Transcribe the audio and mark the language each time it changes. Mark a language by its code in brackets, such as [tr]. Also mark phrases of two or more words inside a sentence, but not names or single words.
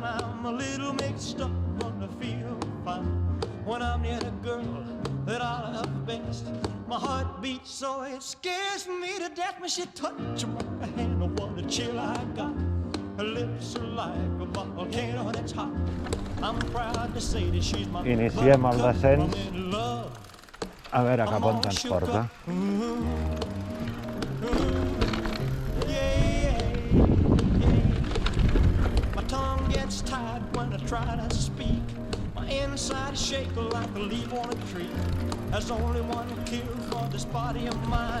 [en] I'm a little mixed up, but I feel fine when I'm near the girl that I love best. My heart beats so it scares me to death when she touches my hand. Oh, what a chill I got. Her lips are like a volcano that's hot. I'm proud to say that she's my [ca] Iniciem el descens. A veure cap on ens porta. [en] My tongue gets tied when I try to speak. My inside shake like a leaf on a tree. There's only one cure for this body of mine.